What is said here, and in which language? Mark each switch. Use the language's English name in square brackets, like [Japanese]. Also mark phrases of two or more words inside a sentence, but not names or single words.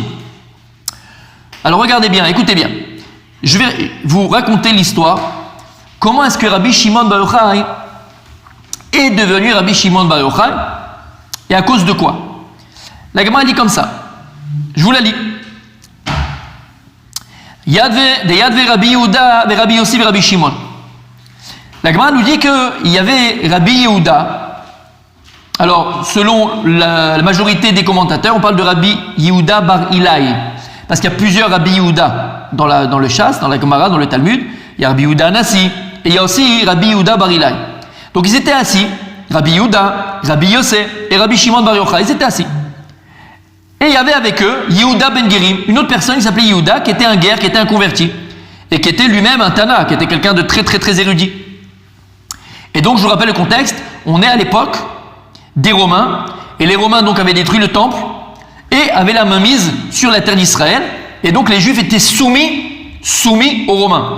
[French] Alors regardez bien, écoutez bien. Je vais vous raconter l'histoire. Comment est-ce que Rabbi Shimon Bar Yochai est devenu Rabbi Shimon Bar Yochai? Et à cause de quoi? La Gemara dit comme ça. Je vous la lis. [Hebrew] יתבו רבי יהודה ורבי יוסי ורבי שמעון. [French] La Gemara nous dit qu'il y avait Rabbi Yehuda. Alors, selon la majorité des commentateurs, on parle de Rabbi Yehuda bar Ilai. Parce qu'il y a plusieurs Rabbi Yehuda dans le Shas, dans la Gemara, dans le Talmud. Il y a Rabbi Yehuda Anassi. Et il y a aussi Rabbi Yehuda bar Ilai. Donc ils étaient assis. Rabbi Yehuda, Rabbi Yossé et Rabbi Shimon bar Yochai. Ils étaient assis. Et il y avait avec eux Yehuda ben Gerim, une autre personne qui s'appelait Yehuda, qui était un guerre, qui était un converti. Et qui était lui-même un Tana, qui était quelqu'un de très très très érudit. Et donc je vous rappelle le contexte, on est à l'époque des Romains, et les Romains donc avaient détruit le temple, et avaient la main mise sur la terre d'Israël, et donc les Juifs étaient soumis aux Romains.